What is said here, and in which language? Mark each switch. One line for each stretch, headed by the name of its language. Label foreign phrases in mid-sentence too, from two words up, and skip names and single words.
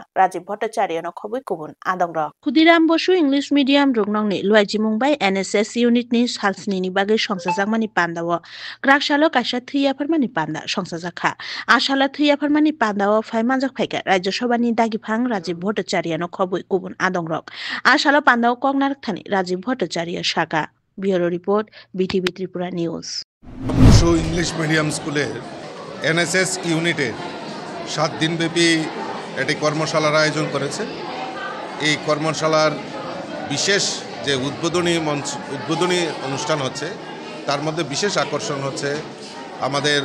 Kok Borok: Rajiv Bhattacharya no khobui kubun adongra Khudiram Boshu English medium rungnongni luajimung bai NSS unit ni salsni ni bagai songsajakmani pandao kraksalo kaisa thuiyafarmani panda songsajakha ashala thuiyafarmani pandao manjak phaika Rajya Sabha ni dagifang Rajiv Bhattacharya no khobui kubun adongrok ashala pandao kognar thani Rajiv Bhattacharya shaka
English: Bureau Report
Kok Borok: BTV Tripura News
Bangla: বসু ইংলিশ মিডিয়াম স্কুলের এনএসএস ইউনিটের 7 দিনব্যাপী একটি কর্মশালার আয়োজন করেছে এই কর্মশালার বিশেষ যে উদ্বোধনী অনুষ্ঠান হচ্ছে তার মধ্যে বিশেষ আকর্ষণ হচ্ছে আমাদের